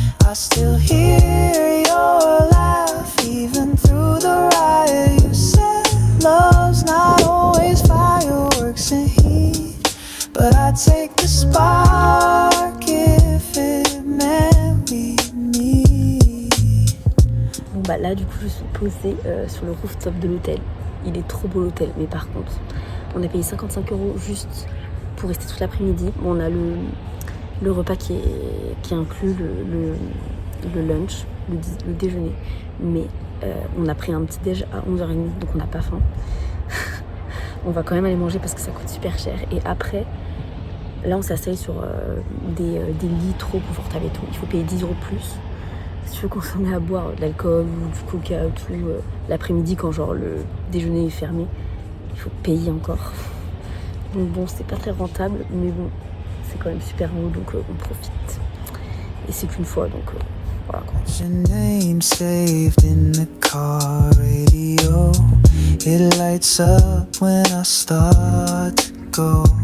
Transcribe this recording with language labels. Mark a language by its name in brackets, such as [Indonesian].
[English] I still hear your laugh even through the riot. You said love's not always fireworks and heat, but I'd take the spark if it meant we meet. [French] Bon bah là du coup je suis posée sur le rooftop de l'hôtel. il est trop beau l'hôtel. Mais par contre, on a payé 55 € juste pour rester toute l'après-midi. Bon, on a le repas qui inclut le lunch, le déjeuner. Mais on a pris un petit déj à 11h30, donc on n'a pas faim. On va quand même aller manger parce que ça coûte super cher. Et après, là on s'asseye sur des lits trop confortables et tout. Il faut payer 10 € de plus. Si tu veux consommer à boire de l'alcool ou du coca ou tout, l'après-midi quand genre le déjeuner est fermé, il faut payer encore. Donc bon, c'est pas très rentable, mais bon, c'est quand même super beau, donc on profite. Et c'est qu'une fois, donc voilà quoi. [English] Your name saved in the car radio. It lights up when I start to go.